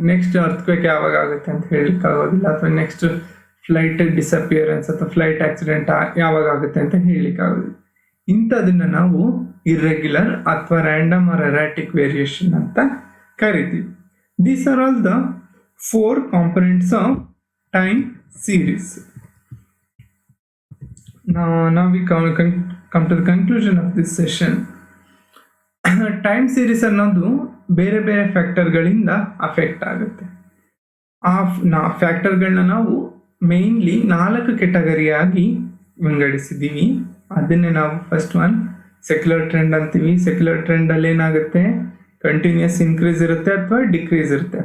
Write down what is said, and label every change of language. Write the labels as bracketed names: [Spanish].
[Kannada] Next earthquake ಯಾವಾಗ ಆಗುತ್ತೆ ಅಂತ ಹೇಳಲಿಕ್ಕೆ ಆಗೋದಿಲ್ಲ, ಅಥವಾ ನೆಕ್ಸ್ಟ್ ಫ್ಲೈಟ್ ಡಿಸಪಿಯರೆನ್ಸ್ ಅಥವಾ ಫ್ಲೈಟ್ ಆಕ್ಸಿಡೆಂಟ್ ಯಾವಾಗ ಆಗುತ್ತೆ ಅಂತ ಹೇಳಲಿಕ್ಕೆ ಆಗೋದಿಲ್ಲ. ಇಂಥದನ್ನ ನಾವು ಇರ್ರೆಗ್ಯುಲರ್ ಅಥವಾ ರ್ಯಾಂಡಮ್ ಆರ್ ಎರಾಟಿಕ್ ವೇರಿಯೇಷನ್ ಅಂತ ಕರಿತೀವಿ. [English] These are all the 4 components of time series. Now we come to the conclusion of this session. [Kannada] Time series ಅನ್ನೋದು ಬೇರೆ ಬೇರೆ ಫ್ಯಾಕ್ಟರ್ಗಳಿಂದ ಅಫೆಕ್ಟ್ ಆಗುತ್ತೆ. ಆ ಫ್ಯಾಕ್ಟರ್ಗಳನ್ನ ನಾವು ಮೇನ್ಲಿ 4 ಕೆಟಗರಿಯಾಗಿ ವಿಂಗಡಿಸಿದ್ದೀವಿ. ಅದನ್ನೇ ನಾವು ಫಸ್ಟ್ ಒನ್ ಸೆಕ್ಯುಲರ್ ಟ್ರೆಂಡ್ ಅಂತೀವಿ. ಸೆಕ್ಯುಲರ್ ಟ್ರೆಂಡ್ ಅಲ್ಲಿ ಏನಾಗುತ್ತೆ, ಕಂಟಿನ್ಯೂಸ್ ಇನ್ಕ್ರೀಸ್ ಇರುತ್ತೆ ಅಥವಾ ಡಿಕ್ರೀಸ್ ಇರುತ್ತೆ.